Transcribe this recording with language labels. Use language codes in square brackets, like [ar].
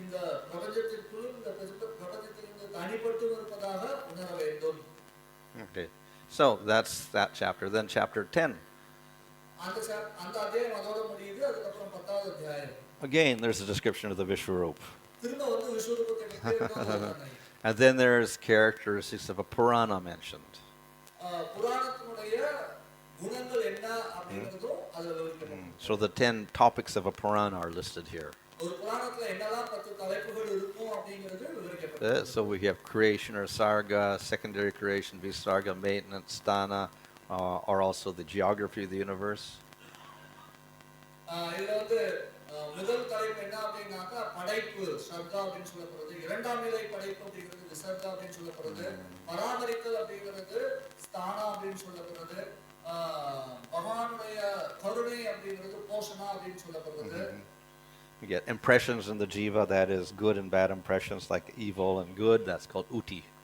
[ta] இந்த பிரபஞ்சத்திற்குள்ளும் இந்த பிரபஞ்சத்திலிருந்து தனிப்பட்டு இருப்பதாக உணர வேண்டும். [en] Okay, so that's that chapter. Then chapter 10. [ta] அந்த அத்தியாயம் அதோட முடியுது. அதுக்கப்புறம் 10வது அத்தியாயம். [en] Again, there's a description of the Vishwarup. [ta] திரும்ப வந்து விஸ்வரூபத்தை பற்றி [en] And then there's characteristics of a Purana mentioned. [ta] புராணத்தினுடைய குணங்கள் என்ன அப்படிங்கிறதும் அதுல விவரிக்கப்பட்டிருக்கு. [en] So the 10 topics of a Purana are listed here. [ta] ஒரு புராணத்துல என்னெல்லாம் 10 தலைப்புகள் இருக்கும் அப்படிங்கிறது விவரிக்கப்பட்டிருக்கு. [en] So we have creation or sarga, secondary creation, visarga, maintenance, sthana, or also the geography of the universe. [ta] இதுல வந்து முதல் தலைப்பு என்ன அப்படின்னாக்கா படைப்பு சர்கா அப்படின்னு சொல்லப்படுறது, இரண்டாம் நிலை படைப்பு அப்படிங்கிறது விசர்கா அப்படின்னு சொல்லப்படுறது, பராமரித்தல் அப்படிங்கிறது ஸ்தானா அப்படின்னு சொல்லப்படுறது, பகவானுடைய கருணை அப்படிங்கிறது போஷணா அப்படின்னு சொல்லப்படுறது. [en] You get impressions in the jiva, that is good and bad impressions, like evil and good, that's called uti.